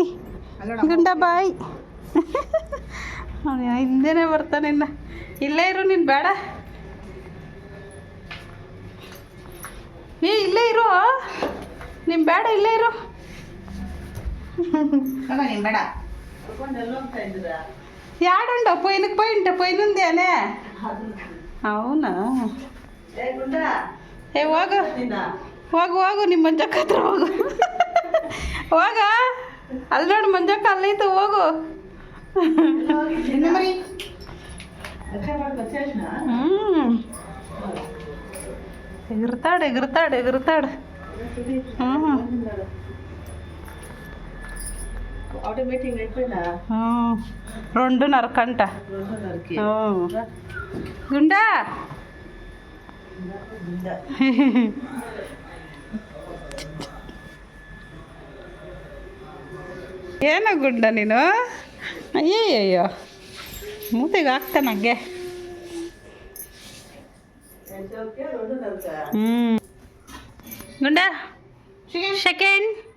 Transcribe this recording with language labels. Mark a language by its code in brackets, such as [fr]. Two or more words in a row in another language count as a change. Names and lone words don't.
[kn] ಗುಂಡ ಬಾಯಿ. ಹಿಂದೆನೇ ಬರ್ತಾನೆ. ಇನ್ನ ಇಲ್ಲೇ ಇರು, ನೀನು ಬೇಡ. ಇಲ್ಲೇ ಇರು, ನೀನು ಬೇಡ, ಇಲ್ಲೇ ಇರು. ನೀನು ಬೇಡ. [te] యాడండో పోయినకి పోయినుందేనే అవునా ఏ [kn] ಹೋಗು ಹೋಗು ನಿಮ್ಮ ಮಂಜಕ್ಕ ಹತ್ರ ಹೋಗು. ಹೋಗ ಅಲ್ಲಿ ನೋಡು, ಮಂಜಕ್ಕ ಅಲ್ಲೈತೆ, ಹೋಗು. [te] ఎగురుతాడు. ఆటోమేటిక్ అయిపోయినా [kn] 2:30 గంట. గుండా ಏನೋ ಗುಂಡ ನೀನು? ಅಯ್ಯಯ್ಯೋ, ಮೂತಿಗೆ ಹಾಕ್ತಾನೆ ಹಂಗೆ. ಗುಂಡ ಸೆಕೆಂಡ್.